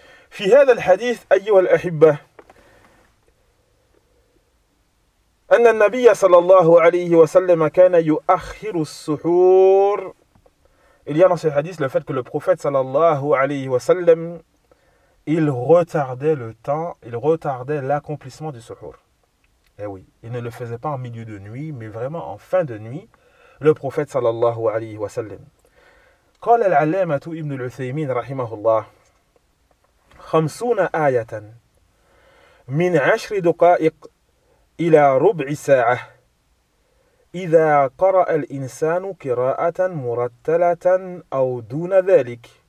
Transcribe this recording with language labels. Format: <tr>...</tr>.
<ar>Fi hadha al-hadith ayyuha al-ahibba, أن النبي صلى الله عليه وسلم كان يؤخر السحور.</ar> <fr>Il y a dans ce hadith le fait que le prophète</fr> <ar>صلى الله عليه وسلم</ar> <fr>il retardait l'accomplissement du suhoor. Eh oui, il ne le faisait pas en milieu de nuit, mais vraiment en fin de nuit, le prophète</fr> <ar>صلى الله عليه وسلم. قال العلامة ابن العثيمين رحمه الله 50 آية من 10 دقائق إلى ربع ساعة إذا قرأ الإنسان قراءة مرتلة أو دون ذلك</ar>